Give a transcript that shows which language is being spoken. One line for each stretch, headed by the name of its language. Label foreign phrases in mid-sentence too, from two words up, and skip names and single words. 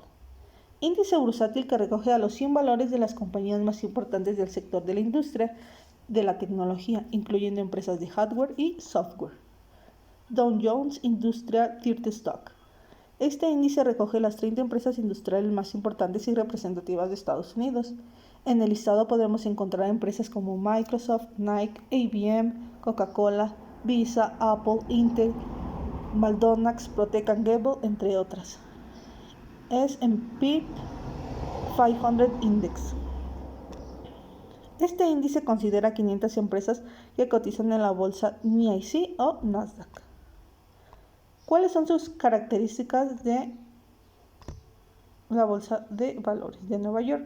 Spanish: Índice bursátil que recoge a los 100 valores de las compañías más importantes del sector de la industria de la tecnología, incluyendo empresas de hardware y software. Dow Jones Industrial 30 Stock. Este índice recoge las 30 empresas industriales más importantes y representativas de Estados Unidos. En el listado podemos encontrar empresas como Microsoft, Nike, IBM, Coca-Cola, Visa, Apple, Intel, McDonald's, Procter & Gamble, entre otras. S&P 500 Index. Este índice considera 500 empresas que cotizan en la bolsa NYSE o Nasdaq. ¿Cuáles son sus características de la Bolsa de Valores de Nueva York?